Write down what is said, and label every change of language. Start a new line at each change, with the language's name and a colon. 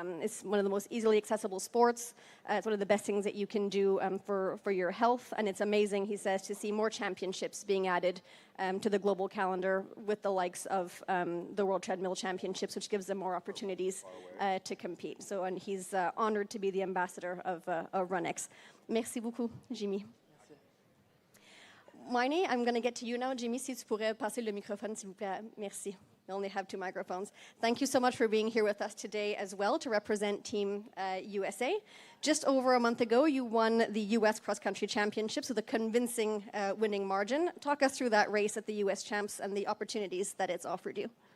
English: It's one of the most easily accessible sports. It's one of the best things that you can do for your health, and it's amazing, he says, to see more championships being added to the global calendar with the likes of the World Treadmill Championships, which gives them more opportunities to compete. So, and he's honored to be be the ambassador of Runx.
French: Merci beaucoup, Jimmy.
English: Weini, I'm going to get to you now.
French: Jimmy, si tu pourrais passer le microphone, s'il vous plaît. Merci.
English: We only have 2 microphones. Thank you so much for being here with us today as well to represent Team USA. Just over a month ago, you won the U.S. Cross Country Championships with a convincing winning margin. Talk us through that race at the U.S. Champs and the opportunities that it's offered you.